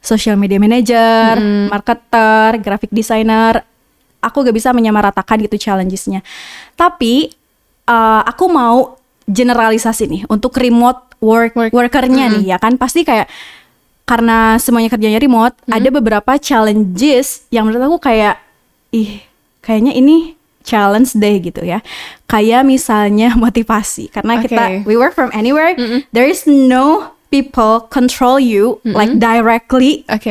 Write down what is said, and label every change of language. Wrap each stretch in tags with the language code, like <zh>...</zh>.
<en>Social media manager, marketer, graphic designer.</en> <id>Aku gak bisa menyamaratakan gitu challengesnya. Tapi aku mau generalisasi nih untuk remote workernya nih ya kan. Pasti kayak karena semuanya kerjanya remote, ada beberapa challenges yang menurut aku kayak kayaknya ini challenge deh gitu ya. Kayak misalnya motivasi, karena</id> <en>we work from anywhere, there is no people control you like directly.</en>